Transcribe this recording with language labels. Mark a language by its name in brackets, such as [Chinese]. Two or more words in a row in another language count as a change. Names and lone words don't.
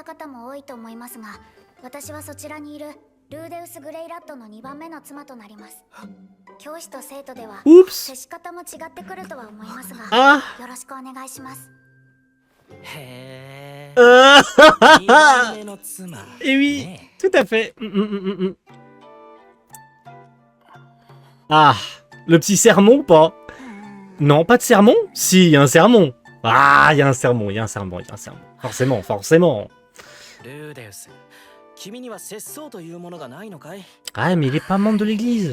[Japanese] 私はそちらにいるルーデウス・グレイラットの2番目の妻となります。教師と生徒では接し方も違ってくるとは思いますが、よろしくお願いします。へー。2番目の妻。 [French] Et oui, tout à fait. Ah, le petit sermon ou pas? Non, pas de sermon? Si, il y a un sermon. Ah, il y a un sermon, il y a un sermon, il y a un sermon. Forcément, forcément. Ah, mais il est pas membre de l'église.